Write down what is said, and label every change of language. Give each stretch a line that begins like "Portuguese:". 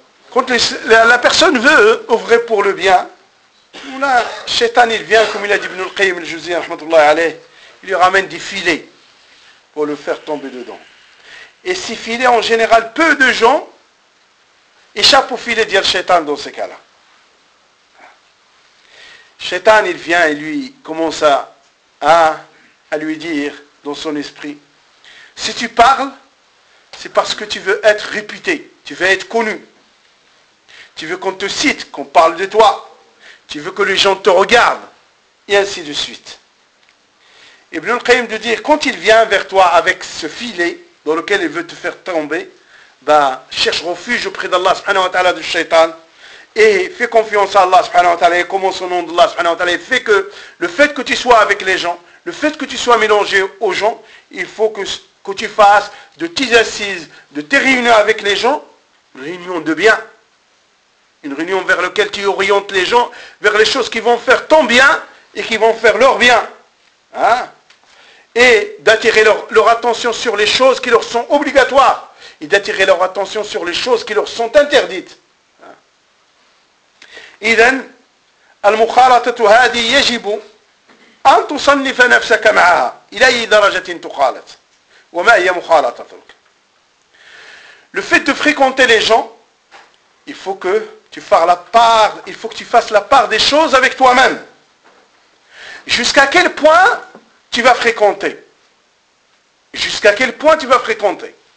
French: quand la personne veut œuvrer pour le bien là Shaitan il vient comme il a dit Ibn al-Qayyim al-Juzayni rahmatullah alayh il lui ramène des filets pour le faire tomber dedans et ces filets en général peu de gens échappent au filet de Shaitan dans ces cas-là Shaitan il vient et lui commence à lui dire dans son esprit Si tu parles, c'est parce que tu veux être réputé, tu veux être connu. Tu veux qu'on te cite, qu'on parle de toi. Tu veux que les gens te regardent, et ainsi de suite. Ibn al-Qayyim de dire, quand il vient vers toi avec ce filet dans lequel il veut te faire tomber, cherche refuge auprès d'Allah subhanahu wa ta'ala du shaitan, et fais confiance à Allah subhanahu wa ta'ala, et commence au nom d'Allah subhanahu wa ta'ala, et fais que le fait que tu sois avec les gens, le fait que tu sois mélangé aux gens, il faut que tu fasses de tes assises, de tes réunions avec les gens, une réunion de bien, une réunion vers laquelle tu orientes les gens, vers les choses qui vont faire ton bien, et qui vont faire leur bien. Hein? Et d'attirer leur attention sur les choses qui leur sont obligatoires, et d'attirer leur attention sur les choses qui leur sont interdites.
Arabic: إذن المخالطة هذه يجب أن تصنف نفسك معها إلى أي درجة تخالط وما هي مخالطتك.
French: Le fait de fréquenter les gens, il faut que tu fasses la part, il faut que tu fasses la part des choses avec toi-même. Jusqu'à quel point tu vas fréquenter? Jusqu'à quel point tu vas fréquenter?